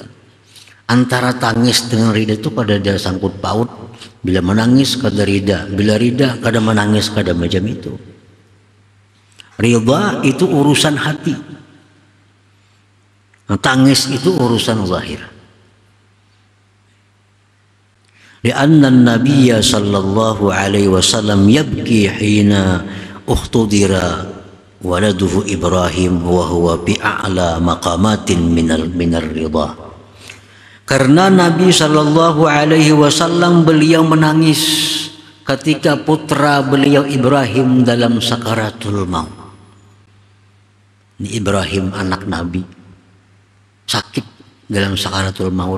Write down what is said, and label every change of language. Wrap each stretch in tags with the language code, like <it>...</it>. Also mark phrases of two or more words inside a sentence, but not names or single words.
<bjn>Antara tangis dengan ridha itu kada ada sangkut paut. Bila menangis kada ridha, bila ridha kada menangis, kada macam itu. Ridha itu urusan hati. Tangis itu urusan zahir.</bjn> <ar>لأن النبي صلى الله عليه وسلم يبكي حين احتضر ولده إبراهيم وهو بأعلى مقامات من الرضا.</ar> <id>Karena Nabi</id> <ar>صلى الله عليه وسلم</ar> <id>beliau menangis ketika putra beliau Ibrahim dalam sakaratul maut. Ini Ibrahim anak Nabi sakit dalam sakaratul maut.</id>